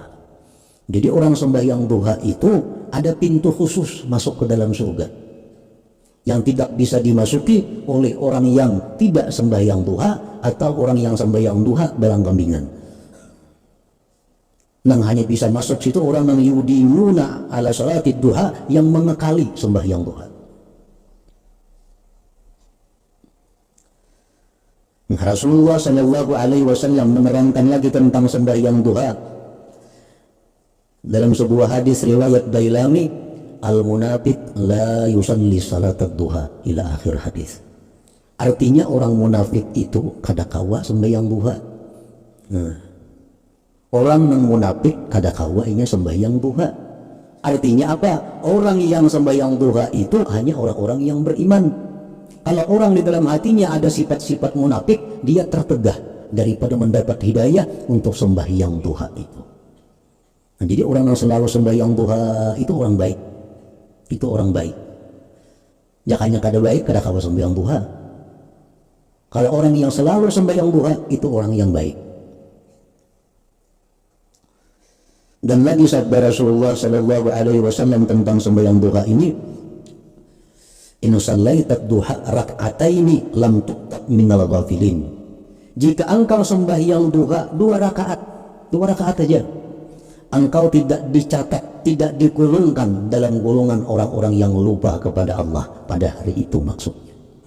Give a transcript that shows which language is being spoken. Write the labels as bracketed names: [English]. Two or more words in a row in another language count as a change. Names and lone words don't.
[Indonesian] Jadi orang sembahyang duha itu ada pintu khusus masuk ke dalam surga yang tidak bisa dimasuki oleh orang yang tidak sembahyang duha atau orang yang sembahyang duha berlanggamingan. Yang hanya bisa masuk situ orang yang [Arabic] يديمون على صلاة الضحى, [Indonesian] yang mengekali sembahyang duha. Rasulullah [Arabic] صلى الله عليه وسلم [Indonesian] menerangkan lagi tentang sembahyang duha dalam sebuah hadis riwayat Dailami, [Arabic] المنافق لا يصلي صلاة الضحى إلى آخر الحديث. [Indonesian] Artinya orang munafik itu [Banjar] kadakawa [Indonesian] sembahyang duha. Nah, orang yang munafik [Banjar] kadakawanya [Indonesian] sembahyang duha. Artinya apa? Orang yang sembahyang duha itu hanya orang-orang yang beriman. Kalau orang di dalam hatinya ada sifat-sifat munafik, dia tertegah daripada mendapat hidayah untuk sembahyang duha itu. Nah, jadi orang yang selalu sembahyang duha itu orang baik. Itu orang baik. [Banjar] Jangannya kada baik kada kawa sembahyang duha. [Indonesian] Kalau orang yang selalu sembahyang duha itu orang yang baik. Dan lagi sabda Rasulullah [Arabic] صلى الله عليه وسلم [Indonesian] tentang sembahyang duha ini, [Arabic] إن صليت الضحى ركعتين لم تكتب من الغافلين. [Indonesian] Jika engkau sembahyang duha 2 rakaat aja, engkau tidak dicatat, tidak digolongkan dalam golongan orang-orang yang lupa kepada Allah pada hari itu maksudnya.